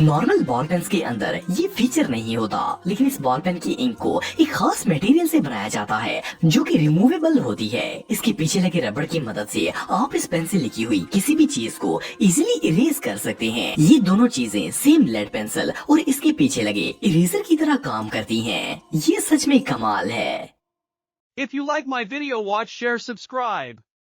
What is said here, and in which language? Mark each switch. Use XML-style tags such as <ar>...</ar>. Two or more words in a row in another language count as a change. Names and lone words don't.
<hi>नॉर्मल बॉल पेन के अंदर ये फीचर नहीं होता, लेकिन इस बॉल पेन की इंक को एक खास मटेरियल से बनाया जाता है जो कि रिमूवेबल होती है। इसके पीछे लगे रबड़ की मदद से आप इस पेन से लिखी हुई किसी भी चीज को इजीली इरेज कर सकते हैं। ये दोनों चीजें सेम लेड पेंसिल और इसके पीछे लगे इरेजर की तरह काम करती हैं। ये सच में कमाल है।</hi> <en>If you like my video, watch, share, subscribe.</en>